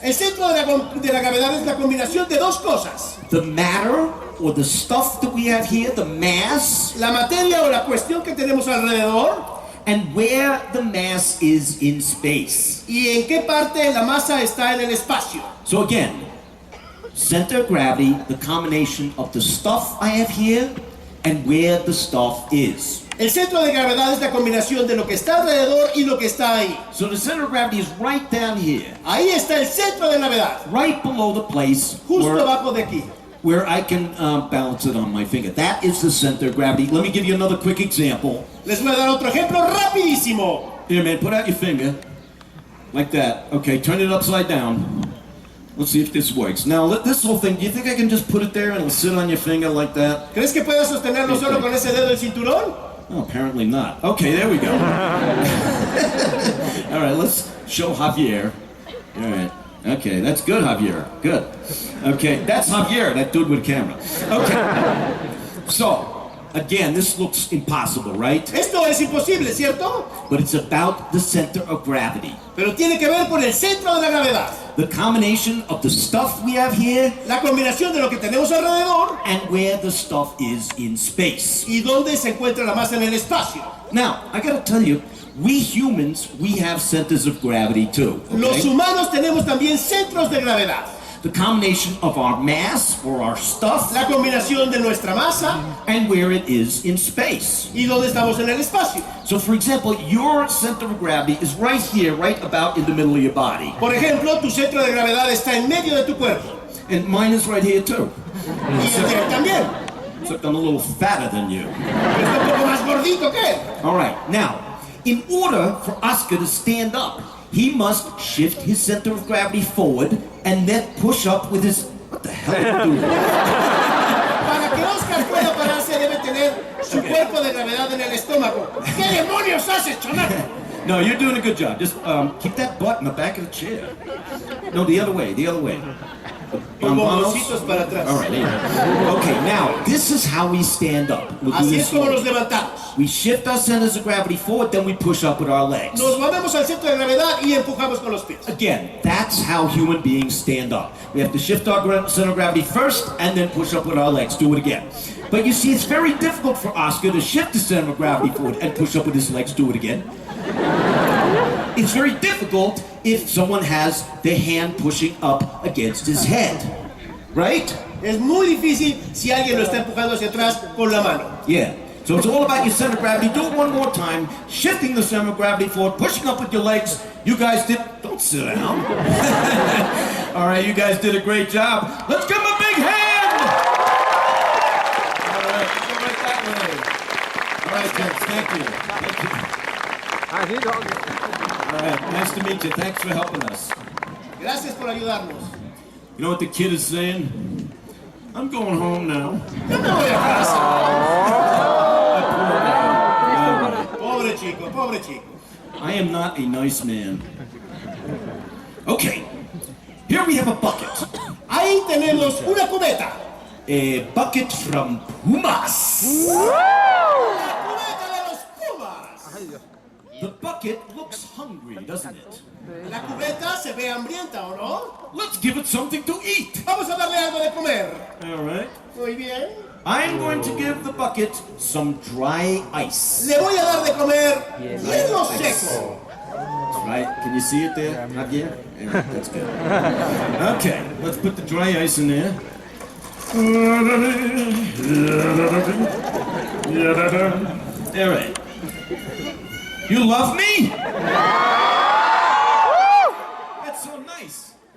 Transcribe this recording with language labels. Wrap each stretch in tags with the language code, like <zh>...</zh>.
<es>El centro de la gravedad es la combinación de 2 cosas.</es> <en>The matter, or the stuff that we have here, the mass,</en> <es>La materia o la cuestión que tenemos alrededor</es> <en>and where the mass is in space.</en> <es>y en qué parte la masa está en el espacio.</es> <en>So again, center of gravity, the combination of the stuff I have here and where the stuff is.</en> <es>El centro de gravedad es la combinación de lo que está alrededor y lo que está ahí.</es> <en>So the center of gravity is right down here,</en> <es>Ahí está el centro de gravedad,</es> <en>right below the place</en> <es>justo</es> <en>where</en> <es>abajo de aquí.</es> <en>I can balance it on my finger. That is the center of gravity. Let me give you another quick example.</en> <es>Les voy a dar otro ejemplo rapidísimo.</es> <en>Here, man, put out your finger. Like that. Okay, turn it upside down. Let's see if this works. Now, this whole thing, do you think I can just put it there and it'll sit on your finger like that?</en> <es>¿Crees que puedas sostenerlo solo con ese dedo del cinturón?</es> <en>Oh, apparently not. Okay, there we go. All right, let's show Javier. All right. Okay, that's good, Javier. Good. Okay, that's Javier, that dude with camera. Okay. So, again, this looks impossible, right?</en> <es>Esto es imposible, ¿cierto?</es> <en>But it's about the center of gravity.</en> <es>Pero tiene que ver con el centro de la gravedad.</es> <en>The combination of the stuff we have here</en> <es>La combinación de lo que tenemos alrededor</es> <en>and where the stuff is in space.</en> <es>y dónde se encuentra la masa en el espacio.</es> <en>Now, I gotta tell you, we humans, we have centers of gravity too.</en> <es>Los</es> <en>Okay?</en> <es>humanos tenemos también centros de gravedad.</es> <en>The combination of our mass or our stuff</en> <es>La combinación de nuestra masa</es> <en>and where it is in space.</en> <es>y dónde estamos en el espacio.</es> <en>So for example, your center of gravity is right here, right about in the middle of your body.</en> <es>Por ejemplo, tu centro de gravedad está en medio de tu cuerpo.</es> <en>And mine is right here too.</en> <es>Y el de él también.</es> <en>Except I'm a little fatter than you.</en> <es>Está un poco más gordito que él.</es> <en>All right, now, in order for Oscar to stand up, he must shift his center of gravity forward and then push up with his... What the hell are you doing?</en> <es>Para que Oscar pueda pararse debe tener su cuerpo de gravedad en el estómago. ¿Qué demonios haces, chamaco?</es> <en>No, you're doing a good job. Just keep that butt in the back of the chair. No, the other way, the other way.</en> <es>Con bomboncitos para atrás.</es> <en>All right, there. Okay, now, this is how we stand up. We'll do</en> <es>Así</es> <en>this</en> <es>es como</es> <en>slowly.</en> <es>nos levantamos.</es> <en>We shift our centers of gravity forward, then we push up with our legs.</en> <es>Nos movemos al centro de gravedad y empujamos con los pies.</es> <en>Again, that's how human beings stand up. We have to shift our center of gravity first and then push up with our legs. Do it again. But you see, it's very difficult for Oscar to shift the center of gravity forward and push up with his legs. Do it again. it's very difficult if someone has their hand pushing up against his head, right? Es muy difícil si alguien lo está empujando hacia atrás con la mano. Yeah. So it's all about your center of gravity. Do it one more time. Shifting the center of gravity forward, pushing up with your legs. You guys did... Don't sit down. All right, you guys did a great job. Let's give them a big hand! All right, go right that way. All right, gents, thank you. Thank you. All right, nice to meet you. Thanks for helping us.</en> <es>Gracias por ayudarnos.</es> <en>You know what the kid is saying? I'm going home now.</en> <es>Yo me voy a casa. Pobre chico, pobre chico.</es> <en>I am not a nice man. Okay, here we have a bucket.</en> <es>Ahí tenemos una cubeta.</es> <en>A bucket from Pumas.</en> <es>La cubeta de los Pumas.</es> <en>The bucket looks hungry, doesn't it?</en> <es>La cubeta se ve hambrienta, ¿o no?</es> <en>Let's give it something to eat.</en> <es>Vamos a darle algo de comer.</es> <en>All right.</en> <es>Muy bien.</es> <en>I'm going to give the bucket some dry ice.</en> <es>Le voy a dar de comer hielo seco.</es> <en>That's right. Can you see it there? Not yet? Yeah, that's good. Okay, let's put the dry ice in there. All right. You love me? That's so nice.</en>